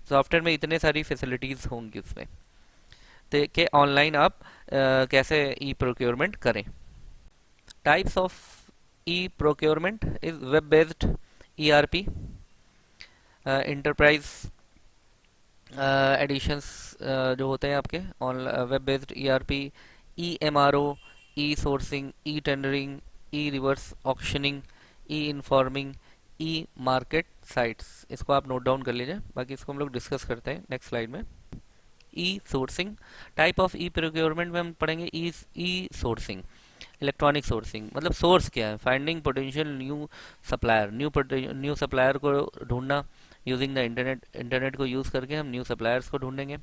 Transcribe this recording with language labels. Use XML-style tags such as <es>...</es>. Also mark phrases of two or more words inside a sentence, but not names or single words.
<hi>सॉफ्टवेयर में इतने सारी फैसिलिटीज होंगी उसमें, तो कि ऑनलाइन आप कैसे</hi> <en>e-procurement</en> <hi>करें.</hi> <en>types of e-procurement is web based ERP, enterprise editions</en> <hi>जो होते हैं आपके</hi> <en>web based ERP, e-MRO, e-sourcing, e-tendering, e-reverse auctioning, e-informing, e-market sites.</en> <hi>इसको आप</hi> <en>note down</en> <hi>कर लीजिए, बाकी इसको हम लोग डिस्कस करते हैं</hi> <en>next slide</en> <hi>में.</hi> <en>e-sourcing, type of e-procurement</en> <hi>में हम पढ़ेंगे</hi> <en>e-sourcing, electronic sourcing</en> <hi>मतलब सोर्स क्या है,</hi> <en>finding potential new supplier, new supplier</en> <hi>को ढूंढना,</hi> <en>using the internet,</en> <hi>इंटरनेट को यूज करके हम</hi> <en>new suppliers</en> <hi>को ढूंढेंगे।</hi>